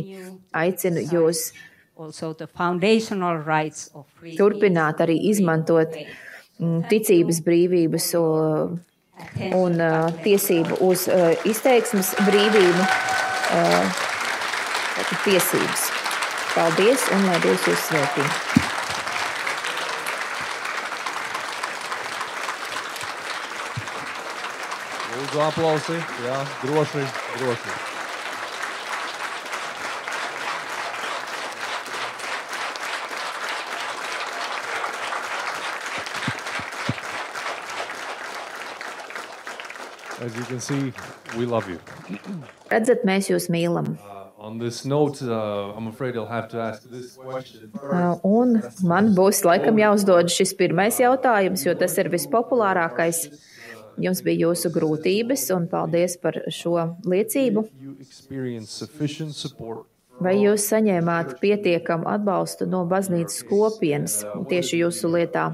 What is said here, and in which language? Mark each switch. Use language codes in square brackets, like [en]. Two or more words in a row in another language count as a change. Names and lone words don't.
[lv] Aicinu jūs turpināt arī izmantot ticības brīvības un tiesību uz izteiksmes brīvību. Tiesības. Paldies un lai Dievs jūs svētī. Lūdzu aplausi, jā, droši. [en] As you can see, we love you. [lv] Redzat, mēs jūs mīlam. [en] On this note, I'm afraid I'll have to ask this question. [lv] Un man būs laikam jāuzdod šis pirmais jautājums, jo tas ir vispopulārākais. Jums bija jūsu grūtības, un paldies par šo liecību. Vai jūs saņēmāt pietiekamu atbalstu no baznīcas kopienas tieši jūsu lietā?